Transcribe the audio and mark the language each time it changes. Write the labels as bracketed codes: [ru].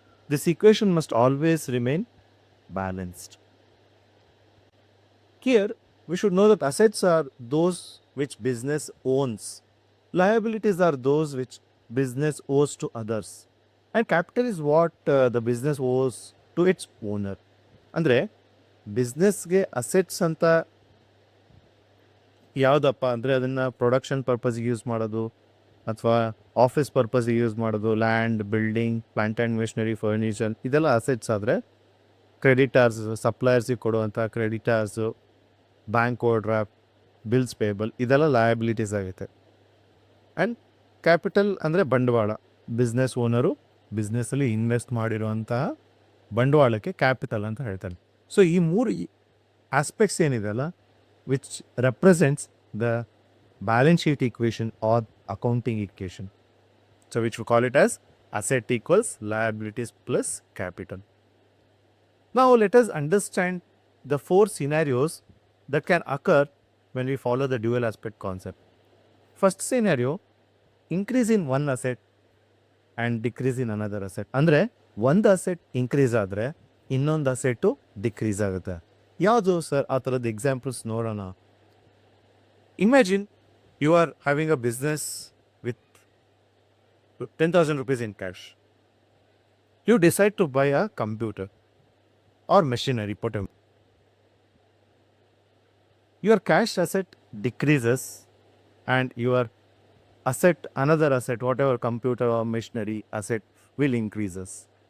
[en] This equation must always remain balanced. Here, we should know that assets are those which business owns. Liabilities are those which business owes to others. And capital is what the business owes to its owner. [kn] ಅಂದರೆ ಬಿಸ್ನೆಸ್ಗೆ assets ಅಂತ ಯಾವುದಪ್ಪ ಅಂದರೆ ಅದನ್ನು production ಪರ್ಪಸ್ಗೆ use ಮಾಡೋದು ಅಥವಾ office ಪರ್ಪಸ್ಗೆ use ಮಾಡೋದು, land, building, plant and machinery, furniture, ಇದೆಲ್ಲ assets ಆದರೆ ಕ್ರೆಡಿಟಾರ್ಸ್, ಸಪ್ಲೈಯರ್ಸಿಗೆ ಕೊಡುವಂಥ ಕ್ರೆಡಿಟಾರ್ಸು, bank over draft, bills payable, ಇದೆಲ್ಲ ಲಯಬಿಲಿಟೀಸ್ ಆಗುತ್ತೆ. ಆ್ಯಂಡ್ ಕ್ಯಾಪಿಟಲ್ ಅಂದರೆ ಬಂಡವಾಳ. ಬಿಸ್ನೆಸ್ ಓನರು ಬಿಸ್ನೆಸ್ಸಲ್ಲಿ ಇನ್ವೆಸ್ಟ್ ಮಾಡಿರುವಂತಹ ಬಂಡವಾಳಕ್ಕೆ ಕ್ಯಾಪಿಟಲ್ ಅಂತ ಹೇಳ್ತಾರೆ. [en] so [kn] ಈ ಮೂರು ಆಸ್ಪೆಕ್ಟ್ಸ್ ಏನಿದೆಯಲ್ಲ, [en] Which represents the balance sheet equation or accounting equation. So which we call it as asset equals liabilities plus capital. Now let us understand the four scenarios that can occur when we follow the dual aspect concept. First scenario, increase in one asset and decrease in another asset. [kn] ಅಂದರೆ ಒಂದು asset increase ಆದರೆ ಇನ್ನೊಂದು asset decrease ಆಗುತ್ತೆ. ಯಾವುದು sir ಆ ಥರದ examples ನೋಡೋಣ. [en] Imagine you are having a business with 10,000 rupees in cash. You decide to buy a computer or machinery, whatever. Your cash asset decreases and your asset, another asset, whatever computer or machinery asset will increases.